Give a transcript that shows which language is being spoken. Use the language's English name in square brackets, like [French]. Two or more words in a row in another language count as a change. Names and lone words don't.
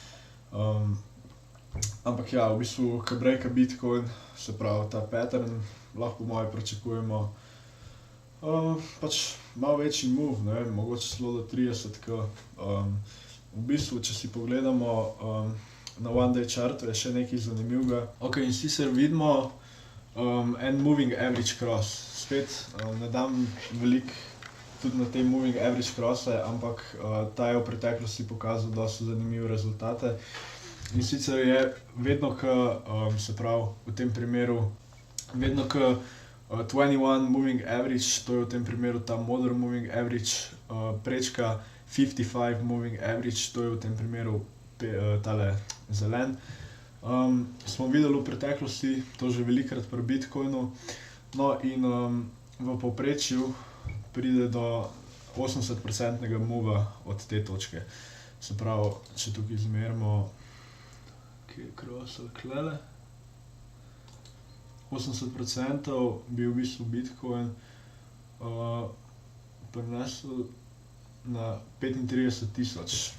[Slovenian] Ampak ja, v bistvu, ko breaka Bitcoin, se pravi ta pattern, lahko po moje pričakujemo pač malo večji move, ne vem, mogoče celo do 30k. V bistvu, če si pogledamo na [English] one day chartu, [Slovenian] je še nekaj zanimivega. Ok, in sicer vidimo en [English] moving average cross. [Slovenian] Spet ne dam veliko tudi na te [English] moving average crosse, [Slovenian] ampak ta je v preteklosti pokazal dosti zanimive rezultate. In sicer je vedno, se pravi v tem primeru, vedno, 21 [English] moving average, [Slovenian] to je v tem primeru ta [English] modern moving average, [Slovenian] prečka 55 [English] moving average, [Slovenian] to je v tem primeru tale zelen. Smo videli v preteklosti, to že velikokrat pri Bitcoinu, no in v povprečju pride do 80%-nega mova od te točke. Se pravi, če tukaj izmerimo, kje je crossal klele, 80% bi v bistvu Bitcoin prinesel na 35.000.